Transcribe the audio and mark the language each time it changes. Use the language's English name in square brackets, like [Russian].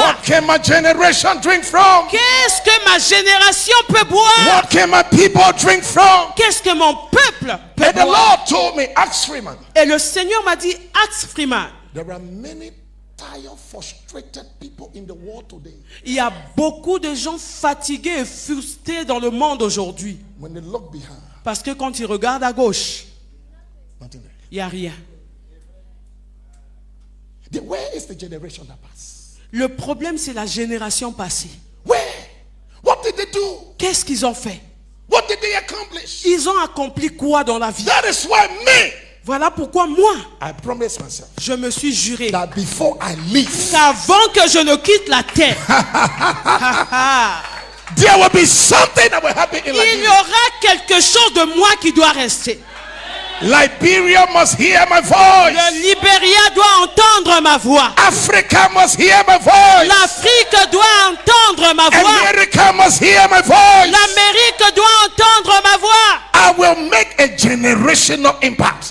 [English] What can my generation drink from? [French] Qu'est-ce que ma génération peut boire? [English] What can my people drink from? [French] Qu'est-ce que mon peuple peut [English] And the [French] boire? [English] Lord told me, ask Freeman. [French] Et le Seigneur m'a dit, Axe Freeman, [English] There are many tired, frustrated people in the world today. [French] il y a beaucoup de gens fatigués et frustrés dans le monde aujourd'hui. [English] When they look behind, [French] Parce que quand ils regardent à gauche, [English] nothing there. [French] il n'y a rien. [English] Where is the generation that passed? [French] Le problème, c'est la génération passée. [English] Where? What did they do? [French] Qu'est-ce qu'ils ont fait? [English] What did they accomplish? [French] Ils ont accompli quoi dans la vie? [English] That is why me, [French] Voilà pourquoi moi, [English] I promise myself [French] je me suis juré [English] that before I leave, [French] qu'avant que je ne quitte la terre, [English] there will be something that will happen in [French] il y [English] Liberia. [French] aura quelque chose de moi qui doit rester. [English] Liberia must hear my voice. [French] Le Libéria doit entendre ma voix. [English] Africa must hear my voice. [French] L'Afrique doit entendre ma voix. [English] America must hear my voice. [French] L'Amérique doit entendre ma voix. [English] I will make a generational impact.